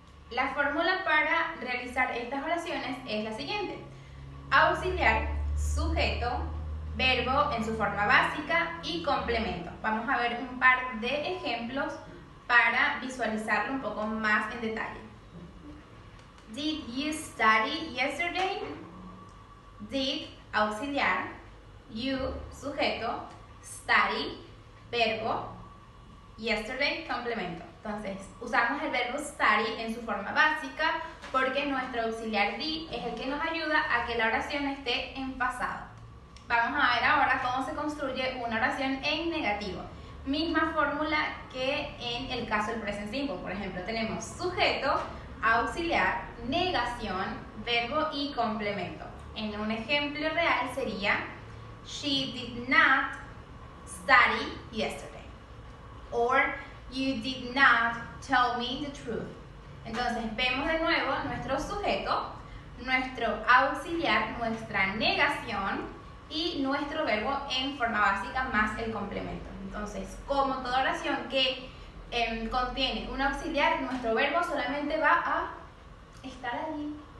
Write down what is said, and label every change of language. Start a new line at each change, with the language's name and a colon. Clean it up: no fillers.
Spanish: La fórmula para realizar estas oraciones es la siguiente: auxiliar, sujeto, verbo en su forma básica y complemento. Vamos a ver un par de ejemplos para visualizarlo un poco más en detalle.
English: Did you study yesterday?
Spanish: Did, auxiliar, you, sujeto, study, verbo, yesterday, complemento. Entonces, usamos el verbo study en su forma básica porque nuestro auxiliar did es el que nos ayuda a que la oración esté en pasado. Vamos a ver ahora cómo se construye una oración en negativo. Misma fórmula que en el caso del present simple. Por ejemplo, tenemos sujeto, auxiliar, negación, verbo y complemento. En un ejemplo real sería:
English: She did not study yesterday. Or you did not tell me the truth.
Spanish: Entonces vemos de nuevo nuestro sujeto, nuestro auxiliar, nuestra negación y nuestro verbo en forma básica más el complemento. Entonces, como toda oración que contiene un auxiliar, nuestro verbo solamente va a estar allí.